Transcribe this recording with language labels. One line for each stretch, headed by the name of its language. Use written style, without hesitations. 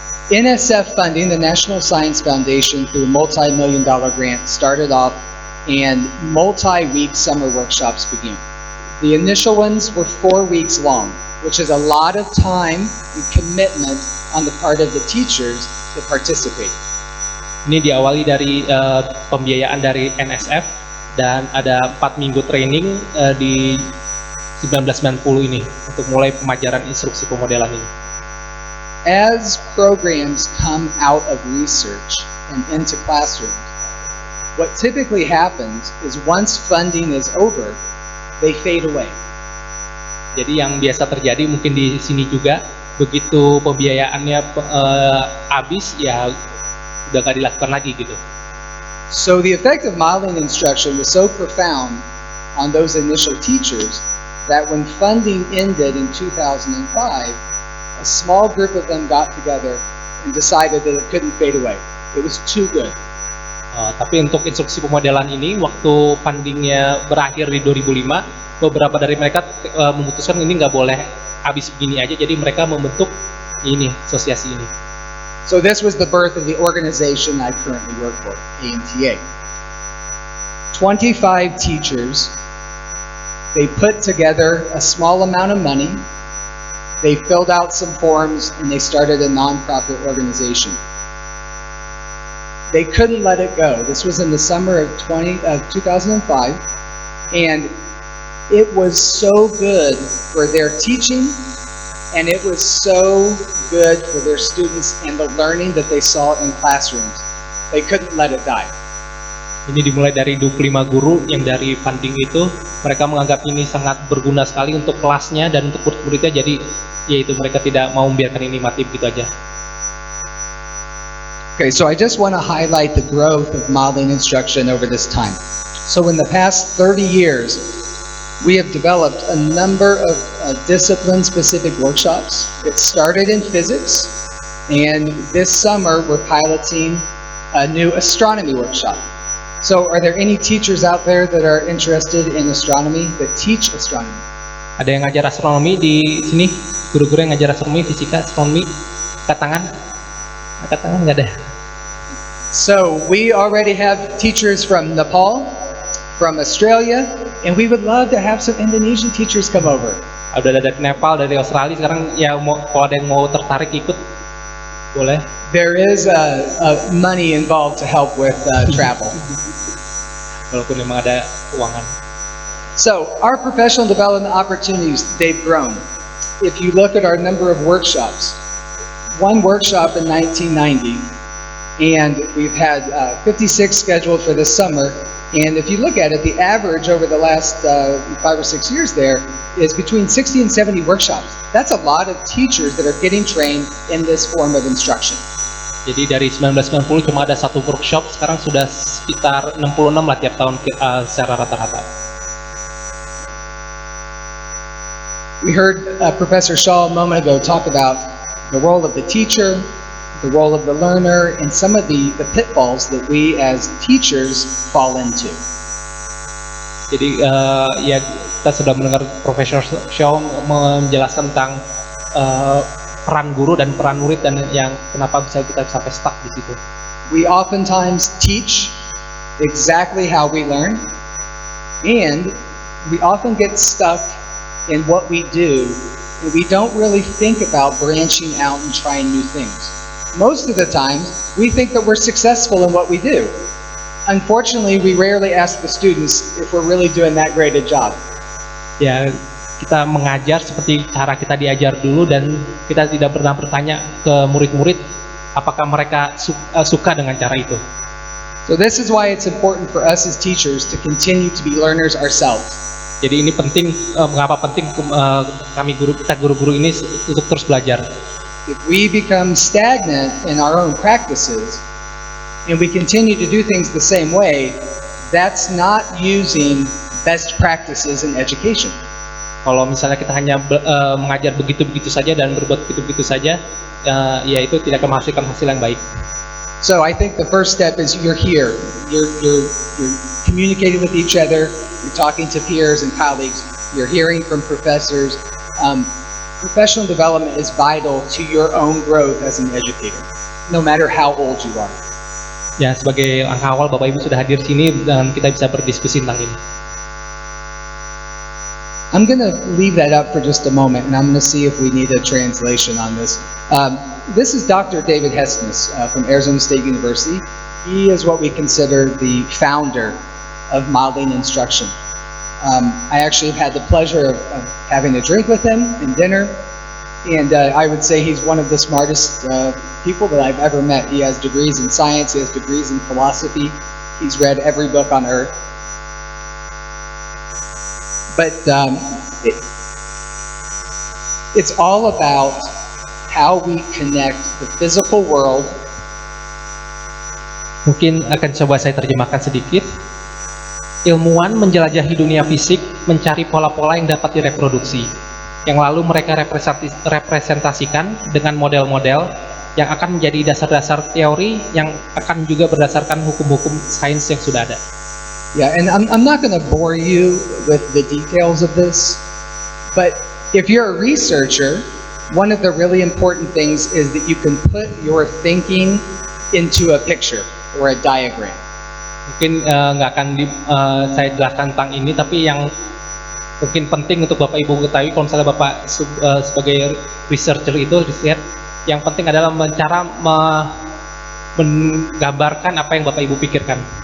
English: NSF funding, the National Science Foundation, through a multi-million-dollar grant, started off, and multi-week summer workshops began. The initial ones were 4 weeks long, which is a lot of time and commitment on the part of the teachers to participate.
Indonesian: Ini diawali dari pembiayaan dari NSF dan ada 4 minggu training di 1990 ini untuk mulai pemajaran instruksi pemodelan ini.
English: As programs come out of research and into classrooms, what typically happens is once funding is over, they fade away.
Indonesian: Jadi yang biasa terjadi mungkin di sini juga, begitu pembiayaannya habis, ya udah nggak dilakukan lagi gitu.
English: So the effect of modeling instruction was so profound on those initial teachers that when funding ended in 2005, a small group of them got together and decided that it couldn't fade away. It was too good.
Indonesian: Tapi untuk instruksi pemodelan ini, waktu fundingnya berakhir di 2005, beberapa dari mereka memutuskan ini nggak boleh habis begini aja, jadi mereka membentuk ini, asosiasi ini.
English: So this was the birth of the organization I currently work for, AMTA. 25 teachers, they put together a small amount of money, they filled out some forms, and they started a nonprofit organization. They couldn't let it go. This was in the summer of 2005, and it was so good for their teaching, and it was so good for their students and the learning that they saw in classrooms. They couldn't let it die.
Indonesian: Ini dimulai dari 25 guru yang dari funding itu, mereka menganggap ini sangat berguna sekali untuk kelasnya dan untuk murid-muridnya, jadi yaitu mereka tidak mau membiarkan ini mati begitu aja.
English: Okay, so I just want to highlight the growth of modeling instruction over this time. So in the past 30 years, we have developed a number of discipline-specific workshops. It started in physics, and this summer we're piloting a new astronomy workshop. So are there any teachers out there that are interested in astronomy, that teach astronomy?
Indonesian: Ada yang ngajar astronomi di sini? Guru-guru yang ngajar astronomi, fisika, astronomi? Angkat tangan? Angkat tangan nggak ada.
English: So we already have teachers from Nepal, from Australia, and we would love to have some Indonesian teachers come over.
Indonesian: Ada dari Nepal, dari Australia. Sekarang ya kalau ada yang mau tertarik ikut, boleh.
English: There is money involved to help with travel.
Indonesian: Walaupun memang ada keuangan.
English: So our professional development opportunities, they've grown. If you look at our number of workshops, one workshop in 1990, and we've had 56 scheduled for this summer. And if you look at it, the average over the last 5 or 6 years there is between 60 and 70 workshops. That's a lot of teachers that are getting trained in this form of instruction.
Indonesian: Jadi dari 1990 cuma ada satu workshop, sekarang sudah sekitar 66 lah tiap tahun secara rata-rata.
English: We heard Professor Shaw a moment ago talk about the role of the teacher, the role of the learner, and some of the pitfalls that we as teachers fall into.
Indonesian: Jadi ya kita sudah mendengar Profesor Shaw menjelaskan tentang peran guru dan peran murid dan yang kenapa bisa kita sampai stuck di situ.
English: We oftentimes teach exactly how we learn, and we often get stuck in what we do, and we don't really think about branching out and trying new things. Most of the time, we think that we're successful in what we do. Unfortunately, we rarely ask the students if we're really doing that great a job.
Indonesian: Ya, kita mengajar seperti cara kita diajar dulu dan kita tidak pernah bertanya ke murid-murid apakah mereka suka dengan cara itu.
English: So this is why it's important for us as teachers to continue to be learners ourselves.
Indonesian: Jadi ini penting, mengapa penting kami guru-guru ini untuk terus belajar.
English: If we become stagnant in our own practices and we continue to do things the same way, that's not using best practices in education.
Indonesian: Kalau misalnya kita hanya mengajar begitu-begitu saja dan berbuat begitu-begitu saja, ya itu tidak akan menghasilkan hasil yang baik.
English: So I think the first step is you're here, you're communicating with each other, you're talking to peers and colleagues, you're hearing from professors. Professional development is vital to your own growth as an educator, no matter how old you are.
Indonesian: Ya, sebagai langkah awal Bapak Ibu sudah hadir sini dan kita bisa berdiskusi tentang ini.
English: I'm going to leave that up for just a moment, and I'm going to see if we need a translation on this. This is Dr. David Hesnes from Arizona State University. He is what we consider the founder of modeling instruction. I actually have had the pleasure of having a drink with him and dinner, and I would say he's one of the smartest people that I've ever met. He has degrees in science, he has degrees in philosophy, he's read every book on earth. But it's all about how we connect the physical world.
Indonesian: Mungkin akan coba saya terjemahkan sedikit. Ilmuwan menjelajahi dunia fisik, mencari pola-pola yang dapat direproduksi, yang lalu mereka representasikan dengan model-model yang akan menjadi dasar-dasar teori yang akan juga berdasarkan hukum-hukum sains yang sudah ada.
English: Yeah, and I'm not going to bore you with the details of this, but if you're a researcher, one of the really important things is that you can put your thinking into a picture or a diagram.
Indonesian: Mungkin nggak akan saya jelaskan tentang ini, tapi yang mungkin penting untuk Bapak Ibu ketahui kalau misalnya Bapak sebagai researcher itu riset, yang penting adalah menggambarkan apa yang Bapak Ibu pikirkan.